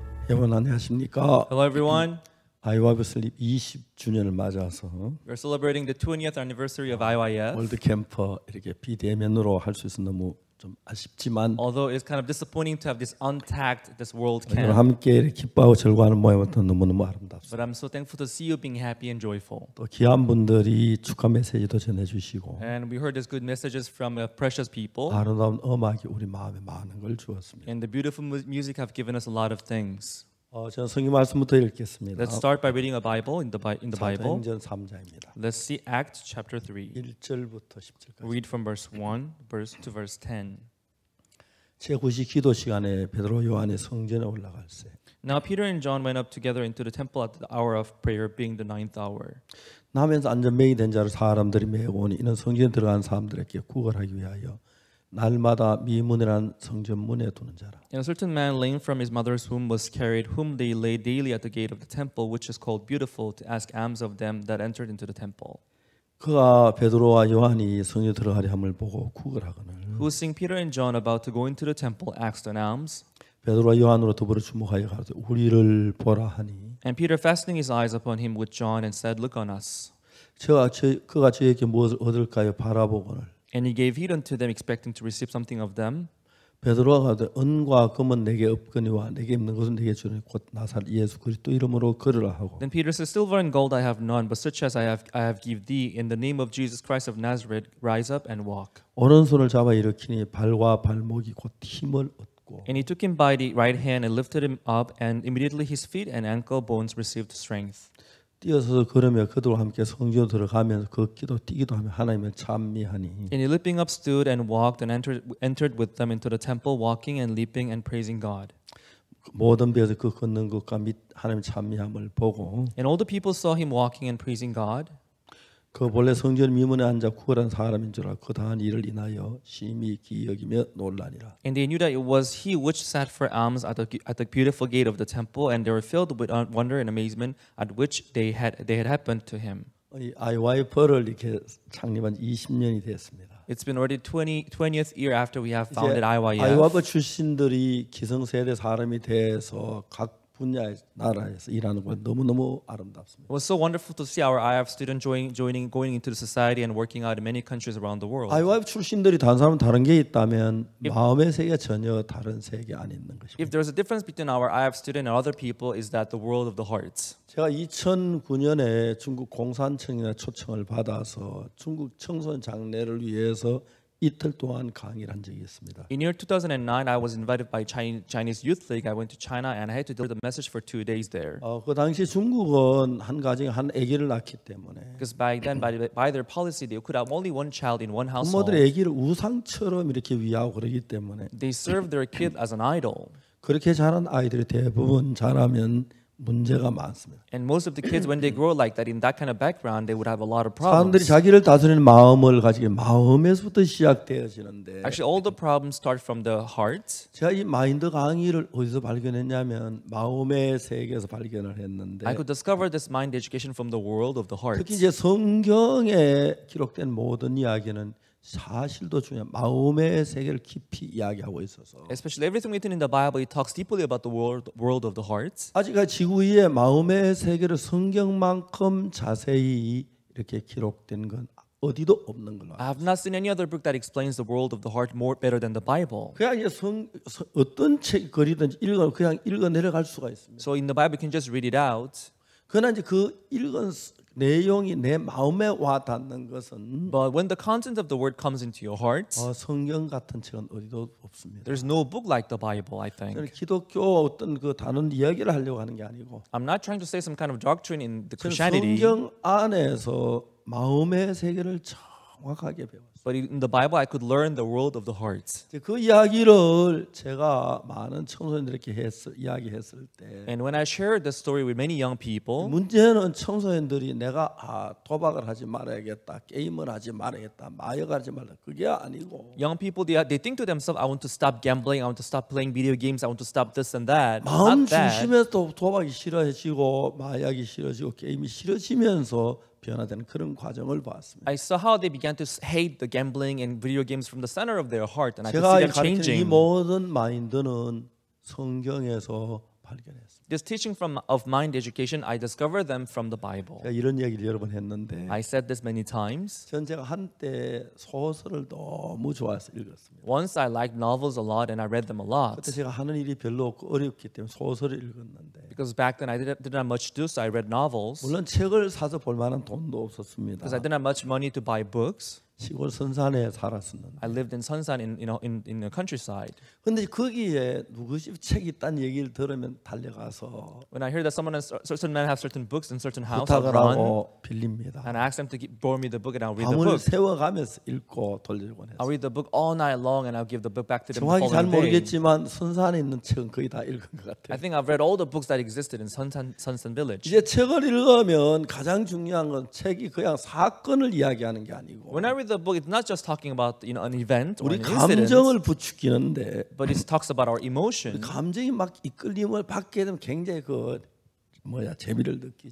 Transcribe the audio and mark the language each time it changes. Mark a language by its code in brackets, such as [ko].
[ko] 안녕하십니까? [en] Hello, everyone. [ko] 아이와이브 슬립 20주년을 맞아서 [en] We're celebrating the 20th anniversary of IYF. [ko] 월드 캠퍼 이렇게 비대면으로 할 수 있어 너무 좀 아쉽지만 [en] Although it's kind of disappointing to have this untagged, this world [ko] 오늘 [en] camp. [ko] 함께 이렇게 기뻐하고 즐거워하는 모양부터 너무너무 아름답습니다. [en] But I'm so thankful to see you being happy and joyful. [ko] 또 귀한 분들이 축하 메시지도 전해주시고 [en] And we heard these good messages from precious people. [ko] 아름다운 음악이 우리 마음에 많은 걸 주었습니다. [en] And the beautiful music have given us a lot of things. [ko] 저는 성경 말씀부터 읽겠습니다. [en] Let's start by reading a Bible in the Bible. [ko] 사도행전 3장입니다. [en] Let's see Acts chapter 3. [ko] 1절부터 10절까지. [en] Read from verse 1 to verse 10. [ko] 제9시 기도 시간에 베드로 요한이 성전에 올라갈세. [en] Now Peter and John went up together into the temple at the hour of prayer, being the 9th hour. [ko] 나면서 안전뱅이 된 자를 사람들이 메고 오니 이는 성전에 들어간 사람들에게 구걸하기 위하여 날마다 미문이라는 성전 문에 두는 자라. [en] And a certain man lame from his mother's womb was carried, whom they laid daily at the gate of the temple, which is called Beautiful, to ask alms of them that entered into the temple. [ko] 그가 베드로와 요한이 성전에 들어가려 함을 보고 구걸하거늘 [en] Who, seeing Peter and John about to go into the temple, asked an alms. [ko] 베드로와 요한으로 더불어 주목하여 가로되 우리를 보라 하니 [en] And Peter, fastening his eyes upon him with John, and said, Look on us. [ko] 그가 저에게 무엇을 얻을까요 바라보거늘 [en] And he gave heed unto them, expecting to receive something of them. [ko] 베드로가 가로되 은과 금은 내게 없거니와 내게 있는 것은 내게 주니 곧 나사렛 예수 그리스도 이름으로 걸으라 하고 [en] Then Peter said, Silver and gold I have none, but such as I have give thee. In the name of Jesus Christ of Nazareth, rise up and walk. [ko] 오른손을 잡아 일으키니 발과 발목이 곧 힘을 얻고 [en] And he took him by the right hand and lifted him up, and immediately his feet and ankle bones received strength. [ko] 뛰어서서 걸으며 그들과 함께 성전으로 들어가면서 걷기도 뛰기도 하며 하나님을 찬미하니 [en] And he leaping up stood and walked and entered with them into the temple, walking and leaping and praising God. [ko] 모든 배에서 그 걷는 것과 및 하나님 찬미함을 보고 [en] And all the people saw him walking and praising God. [ko] 그 본래 성전 미문에 앉아 구걸한 사람인 줄 알고 그 당한 일을 인하여 심히 기여기며 놀라니라. [en] And they knew that it was he which sat for alms at the beautiful gate of the temple, and they were filled with wonder and amazement at which they had happened to him. [ko] 이 IYF를 이렇게 창립한 지 20년이 됐습니다. [en] It's been already 20th year after we have founded IYF. [ko] IYF 출신들이 기성세대 사람이 돼서 각 분야의 나라에서 일하는 건 너무너무 아름답습니다. [en] It was so wonderful to see our IF student going into the society and working out in many countries around the world. [ko] IYF 출신들이 다른 사람은 다른 게 있다면 마음의 세계가 전혀 다른 세계 안에 있는 것입니다. [en] If there's a difference between our IF student and other people, is that the world of the hearts. [ko] 제가 2009년에 중국 공산청이나 초청을 받아서 중국 청소년 장례를 위해서 이틀 동안 강의를 한 적이 있습니다. [en] In year 2009, I was invited by Chinese Youth League. I went to China and I had to deliver the message for 2 days there. [ko] 그 당시 중국은 한 가정에 한 아기를 낳기 때문에 [en] Because back then, by their policy, they could have only one child in one household. [ko] 부모들의 아기를 우상처럼 이렇게 위하고 그러기 때문에 [en] They served their kid as an idol. [ko] 그렇게 자란 아이들이 대부분 자라면 문제가 많습니다. [en] And most of the kids, when they grow like that, in that kind of background, they would have a lot of [ko] 사람들이 자기를 다스리는 마음을 가지게 마음에서부터 시작되어지는데 [en] Actually, all the problems start from the heart. [ko] 제가 이 마인드 강의를 어디서 발견했냐면 마음의 세계에서 발견을 했는데 [en] I could discover this mind education from the world of the heart. [ko] 특히 이제 성경에 기록된 모든 이야기는 사실도 중요한 마음의 세계를 깊이 이야기하고 있어서 [en] Especially everything written in the Bible, it talks deeply about the world of the heart. [ko] 아직까지 지구 위에 마음의 세계를 성경만큼 자세히 이렇게 기록된 건 어디도 없는 걸로 [en] I have not seen any other book that explains the world of the heart more better than the Bible. [ko] 그냥 이제 어떤 책 글이든지 그냥 읽어 내려갈 수가 있습니다. [en] So in the Bible, you can just read it out. [ko] 그러나 이제 그 읽은 내용이 내 마음에 와 닿는 것은 [en] But when the content of the word comes into your heart, [ko] 성경 같은 책은 어디도 없습니다. [en] there's no book like the Bible, I [ko] 저는 [en] think. [ko] 기독교 어떤 그 다른 이야기를 하려고 하는 게 아니고 [en] I'm not trying to say some kind of doctrine in the [ko] 저는 [en] Christianity, [ko] 성경 안에서 마음의 세계를 정확하게 배웠어요. [en] but in the Bible, I could learn the world of the heart. [ko] 그 이야기를 제가 많은 청소년들에게 이야기했을 때 [en] And when I shared this story with many young people, [ko] 문제는 청소년들이 내가 도박을 하지 말아야겠다, 게임을 하지 말아야겠다, 마약을 하지 말라 그게 아니고 [en] young people, they think to themselves, I want to stop gambling, I want to stop playing video games, I want to stop this and that. [ko] 마음 [en] Not that. [ko] 중심에서 도박이 싫어지고 마약이 싫어지고 게임이 싫어지면서 변화되는 그런 과정을 봤습니다. [en] I saw how they began to hate the gambling and video games from the center of their heart, and I could [ko] 제가 [en] see them [ko] 가르치는 이 [en] changing. [ko] 모든 마인드는 성경에서 발견했습니다. [en] This teaching of mind education, I discovered them from the Bible. [ko] 제가 이런 얘기를 여러 번 했는데 [en] I said this many times. [ko] 전 제가 한때 소설을 너무 좋아해서 읽었습니다. [en] Once I liked novels a lot and I read them a lot. [ko] 그때 제가 하는 일이 별로 없고 어렵기 때문에 소설을 읽었는데 [en] Because back then I didn't have much to do, so I read novels. [ko] 물론 책을 사서 볼 만한 돈도 없었습니다. [en] Because I didn't have much money to buy books. [ko] 시골 선산에 살았었는데. [en] I lived in Sunsan in the countryside. [ko] 근데 거기에 누구시 책이 있다는 얘기를 들으면 달려가서 [en] When I hear that certain men have certain books in certain house, I'll [ko] 부탁을 [en] run [ko] 하고 빌립니다. [en] and I ask them to borrow me the book and I'll read the [ko] 밤을 [en] book. [ko] 새워가면서 읽고 돌려곤 [en] I'll [ko] 했어요. [en] read the book all night long and I'll give the book back to them the [ko] 정확히 잘 [en] following day. [ko] 모르겠지만 선산에 있는 책은 거의 다 읽은 것 [en] I [ko] 같아요. [en] think I've read all the books that existed in Sunsan Village. [ko] 이제 책을 읽으면 가장 중요한 건 책이 그냥 사건을 이야기하는 게 아니고 [en] When I read the book, it's not just talking about an event or [ko] 우리 [en] an incident, [ko] 감정을 부추기는데 [en] but it talks about our emotion. [ko] 감정이 막 이끌림을 받게 되면 굉장히 재미를 느끼죠.